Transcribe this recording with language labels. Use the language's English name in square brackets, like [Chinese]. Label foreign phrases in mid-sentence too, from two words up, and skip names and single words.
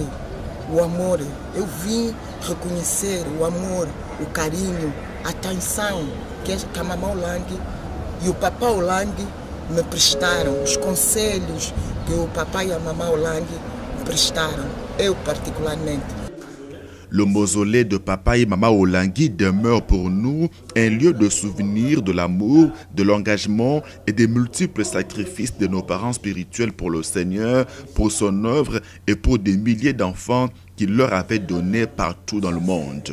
[Portuguese] O amor, eu vim reconhecer o amor, o carinho, a atenção que a mamãe Olangi e o papai Olangi me prestaram, os conselhos que o papai e a mamãe Olangi me prestaram, eu particularmente. [French] Le mausolée de papa et maman Olangi demeure pour nous un lieu de souvenir de l'amour, de l'engagement et des multiples sacrifices de nos parents spirituels pour le Seigneur, pour son œuvre et pour des milliers d'enfants qu'il leur avait donnés partout dans le monde.